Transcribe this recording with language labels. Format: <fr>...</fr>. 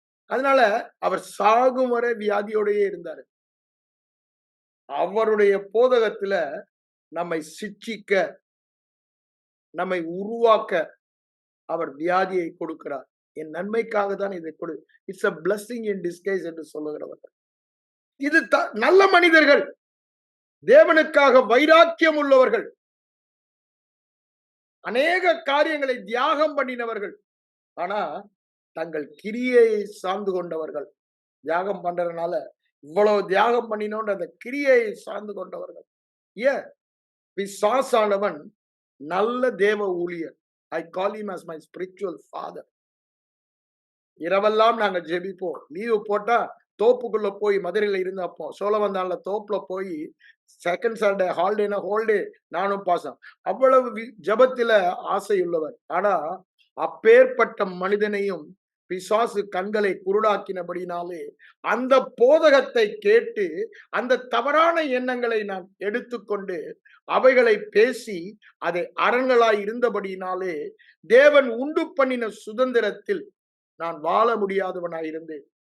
<ta>அதனால அவர் சாகும் வரை வியாதியோடையே இருந்தாரு. அவருடைய போதகத்துல நம்மை சிட்சிக்க, நம்மை உருவாக்க அவர் வியாதியை கொடுக்கிறார். என் நன்மைக்காக தான் இதை கொடு.</ta> <en>it's a blessing in disguise</en> <ta>என்று சொல்லுகிறவர்கள். இது நல்ல மனிதர்கள், தேவனுக்காக வைராக்கியம் உள்ளவர்கள், அநேக காரியங்களை தியாகம் பண்ணினவர்கள். ஆனா தங்கள் கிரியை சார்ந்து கொண்டவர்கள். தியாகம் பண்றதுனால இவ்வளவு தியாகம் பண்ணினோன்ற அந்த கிரியை சார்ந்து கொண்டவர்கள். ஏன்? பிசாசானவன் நல்ல தேவ ஊழியர்.</ta> <en>I call him as my spiritual father.</en> <ta>இரவெல்லாம் நாங்க ஜெபிப்போம். லீவு போட்டா தோப்புக்குள்ள போய் மதுரையில இருந்தப்போ சோழவந்தான்ல தோப்புல போய் செகண்ட் சாட்டர்டே ஹாலிடேனா ஹோல்டே நானும் பாசம். அவ்வளவு ஜபத்தில ஆசையுள்ளவர். ஆனா அப்பேற்பட்ட மனிதனையும் பிசாசு கண்களை குருடாக்கினபடினாலே அந்த போதகத்தை கேட்டு அந்த தவறான எண்ணங்களை நான் எடுத்துக்கொண்டு அவைகளை பேசி அதை அரண்களாய் இருந்தபடினாலே தேவன் உண்டு பண்ணின சுதந்திரத்தில் நான் வாழ முடியாதவனாய் இருந்தேன்.</ta>